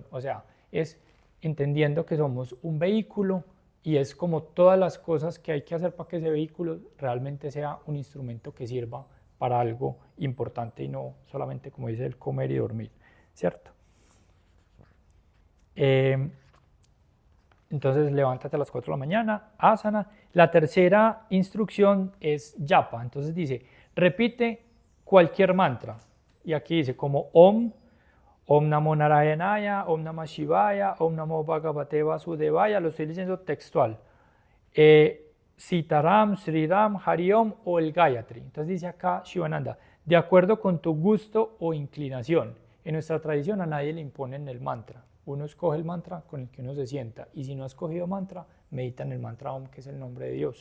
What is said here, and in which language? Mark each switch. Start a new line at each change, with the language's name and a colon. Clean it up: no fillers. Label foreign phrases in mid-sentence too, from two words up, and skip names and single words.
Spanish: O sea, es entendiendo que somos un vehículo y es como todas las cosas que hay que hacer para que ese vehículo realmente sea un instrumento que sirva para algo importante y no solamente, como dice, el comer y dormir, ¿cierto? Entonces levántate a las 4 de la mañana, asana. La tercera instrucción es japa, entonces dice, repite cualquier mantra. Y aquí dice como
Sanskrit: ॐ नमो नारायणाय, ॐ नमः शिवाय, ॐ नमो भगवते वासुदेवाय,
Spanish: lo estoy diciendo textual. Sitaram, Sriram, Hariom o el Gayatri. Entonces dice acá Shivananda, de acuerdo con tu gusto o inclinación. En nuestra tradición a nadie le imponen el mantra. Uno escoge el mantra con el que uno se sienta y si no ha escogido mantra, medita en el mantra Om, que es el nombre de Dios.